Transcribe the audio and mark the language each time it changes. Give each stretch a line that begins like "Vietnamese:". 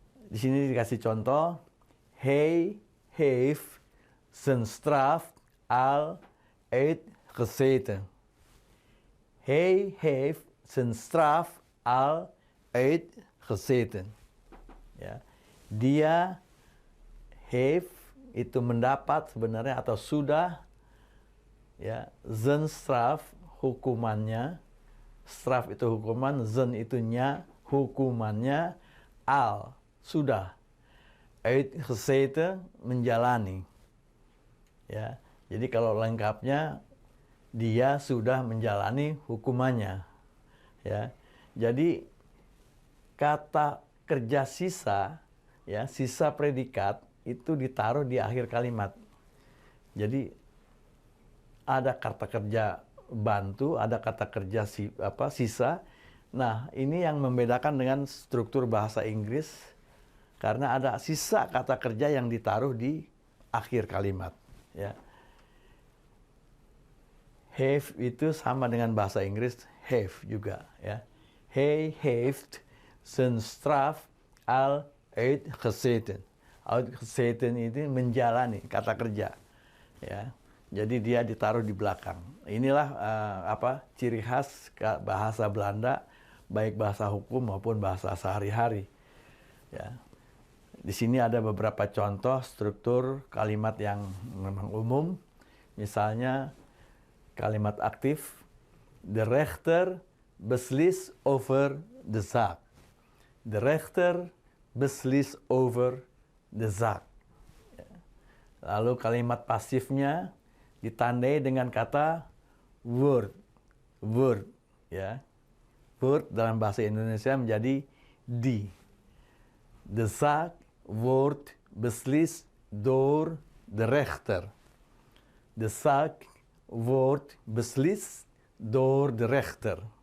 Indonesian: Di sini dikasih contoh,
Dutch: hij heeft zijn straf al uitgezeten. Hij heeft zijn straf al uitgezeten.
Indonesian: Ya.
Dutch: Dia heeft
Indonesian: itu mendapat sebenarnya atau sudah, ya,
Dutch: zijn straf
Indonesian: hukumannya, straf itu hukuman, zijn itu nya, hukumannya, al sudah, uitgezeten menjalani. Ya, jadi kalau lengkapnya dia sudah menjalani hukumannya. Ya, jadi kata kerja sisa, ya, sisa predikat itu ditaruh di akhir kalimat. Jadi ada kata kerja bantu, ada kata kerja sisa. Nah, ini yang membedakan dengan struktur bahasa Inggris karena ada sisa kata kerja yang ditaruh di akhir kalimat. Ya. Have itu sama dengan bahasa Inggris have juga. Ya.
Dutch: Hij heeft zijn straf al uitgezeten.
Indonesian: Uitgezeten itu menjalani kata kerja. Ya. Jadi dia ditaruh di belakang. Inilah ciri khas bahasa Belanda, baik bahasa hukum maupun bahasa sehari-hari. Ya. Di sini ada beberapa contoh struktur kalimat yang memang umum. Misalnya kalimat aktif,
Dutch: de rechter beslist over de zaak. De rechter beslist over de zaak.
Indonesian: Lalu kalimat pasifnya ditandai dengan kata word. Word, ya. Word dalam bahasa Indonesia menjadi die.
Dutch: De zaak wordt beslist door de rechter. De zaak wordt beslist door de rechter.